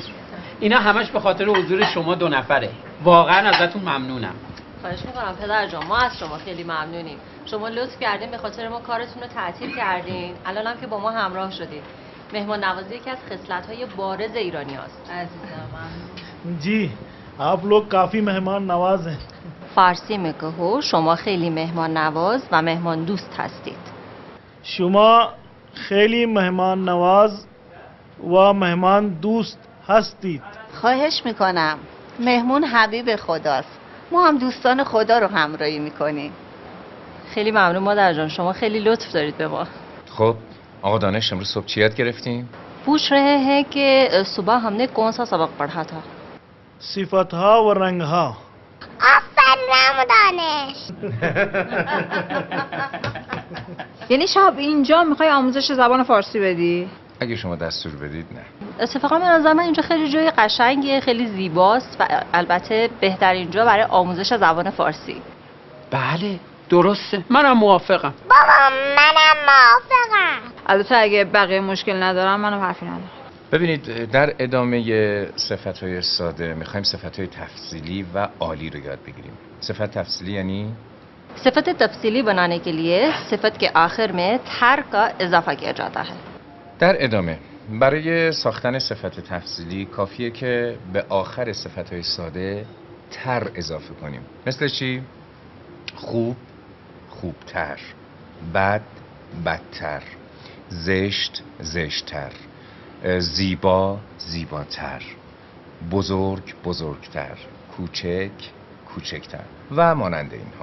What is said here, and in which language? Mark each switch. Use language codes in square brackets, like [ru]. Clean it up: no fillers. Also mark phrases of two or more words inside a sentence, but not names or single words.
[fa] اینا همش به خاطر حضور شما 2 نفره. واقعا ازتون ممنونم. خواهش میکنم پدر جان، ما از شما خیلی ممنونیم. شما لطف کردین به خاطر ما کارتون رو تعطیل کردین. الان هم که با ما همراه شدید. مهمان نوازی یکی از خصلت‌های بارز ایرانی هست. عزیزم [ur] جی آپ لوگ کافی مہمان نواز ہیں. [fa] فارسی میگه شما خیلی مهمان نواز و مهمان دوست هستید. شما خیلی مهمان نواز و مهمان دوست هستید. خواهش میکنم. مهمون حبیب خداست. ما هم دوستان خدا رو همراهی میکنیم. خیلی ممنون مادر جان، شما خیلی لطف دارید به ما. خب آقا دانش امروز صبح چی یاد گرفتیم؟ [ur] پوچھ رہے ہیں کہ صبح ہم نے کون سا سبق پڑھا تھا. [fa] صفتها و رنگها. آفرین عمو دانش. یعنی شب اینجا میخوای آموزش زبان فارسی بدی؟ اگه شما دستور بدید نه. اتفاقا به نظر من اینجا خیلی جای قشنگیه، خیلی زیباست و البته بهترین جا برای آموزش زبان فارسی. بله درسته، منم موافقم. بابا منم موافقم. البته اگه بقیه مشکل ندارم منم حرفی ندارم. ببینید در ادامه صفت‌های ساده میخوایم صفت‌های تفضیلی و عالی رو یاد بگیریم. صفت تفضیلی یعنی صفت تفصیلی [ur] بنانے کے لیے صفت کے آخر میں تر کا اضافہ کیا جاتا ہے. [fa] در ادامه برای ساختن صفت تفضیلی کافیه که به آخر صفت‌های ساده تر اضافه کنیم. مثل چی؟ خوب، خوبتر، بد، بدتر، زشت، زشتتر، زیبا، زیباتر، بزرگ، بزرگتر، کوچک، کوچکتر و مانند اینها.